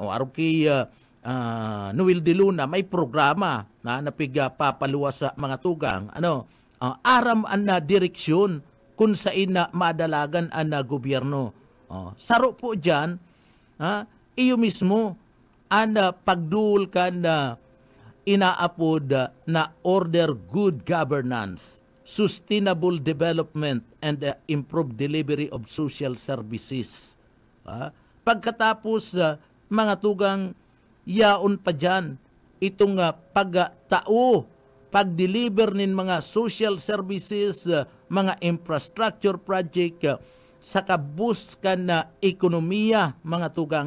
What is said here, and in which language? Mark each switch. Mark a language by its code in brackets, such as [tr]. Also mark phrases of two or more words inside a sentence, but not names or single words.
[bto] O araw kay Noel de Luna, may programa na napiga papaluwas sa mga tugang. Aram an na direksyon kung saan na madalagan ang gobyerno. Saro po dyan, iyo mismo, ang pagdul ka na inaapod na order [en] good governance, sustainable development, and improved delivery of social services. [bto] Pagkatapos, mga tugang, yaon pa dyan, itong pagtao, pag-deliver nin mga [en] social services, [bto] mga [en] infrastructure project, [bto] sa kabus ka na ekonomiya, mga tugang.